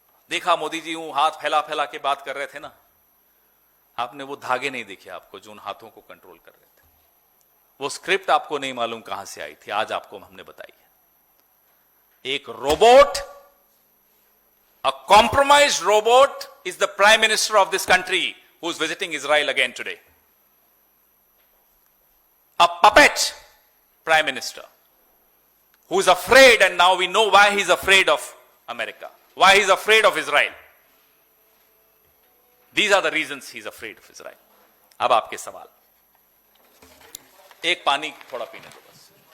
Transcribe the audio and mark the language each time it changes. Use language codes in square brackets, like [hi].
[hi] देखा मोदी जी यूं हाथ फैला फैला के बात कर रहे थे ना, आपने वो धागे नहीं देखे आपको जो उन हाथों को कंट्रोल कर रहे थे। वो स्क्रिप्ट आपको नहीं मालूम कहां से आई थी, आज आपको हमने बताई है। एक robot, [en] A compromised robot is the prime minister of this country who is visiting Israel again today. A puppet prime minister who is afraid, and now we know why he's afraid of America, why he's afraid of Israel. These are the reasons he's afraid of Israel. [hi] अब आपके सवाल, एक पानी थोड़ा पीने दो बस।